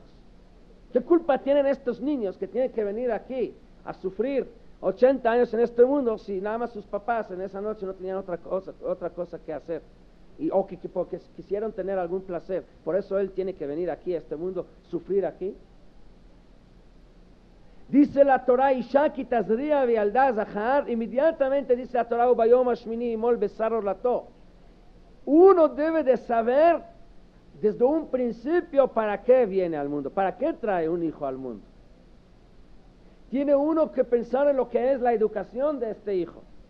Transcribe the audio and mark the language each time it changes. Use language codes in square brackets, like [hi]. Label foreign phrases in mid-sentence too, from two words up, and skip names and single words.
[es] ¿Qué culpa tienen estos niños que tienen que venir aquí a sufrir 80 años en este mundo si nada más sus papás en esa noche no tenían otra cosa que hacer? O que porque quisieron tener algún placer. Por eso él tiene que venir aquí a este mundo, sufrir aquí. Dice la Torah, [he] אשה כי תזריע וילדה זכר, [es] inmediatamente dice la Torah, [he] וביום השמיני ימול בשר ערלתו. [es] Uno debe de saber desde un principio para qué viene al mundo, para qué trae un hijo al mundo. Tiene uno que pensar en lo que es la educación de este hijo.